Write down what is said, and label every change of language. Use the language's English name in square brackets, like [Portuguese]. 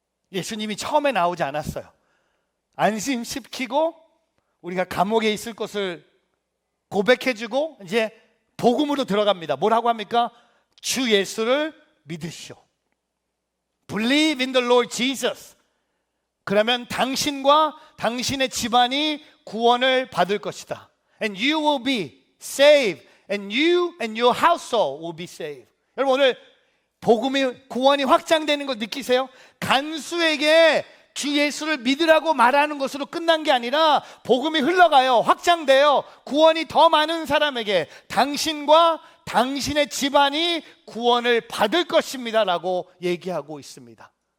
[Korean] 예수님이 처음에 나오지 않았어요. 안심시키고 우리가 감옥에 있을 것을 고백해주고 이제 복음으로 들어갑니다. 뭐라고 합니까? 주 예수를 믿으시오. [English] Believe in the Lord Jesus. [Korean] 그러면 당신과 당신의 집안이 구원을 받을 것이다. [English] And you will be saved. And you and your household will be saved. [Korean] 여러분, 오늘 복음이 구원이 확장되는 거 느끼세요? 간수에게 주 예수를 믿으라고 말하는 것으로 끝난 게 아니라 복음이 흘러가요. 확장돼요. 구원이 더 많은 사람에게 당신과 당신의 집안이 구원을 받을 것입니다 라고 얘기하고 있습니다.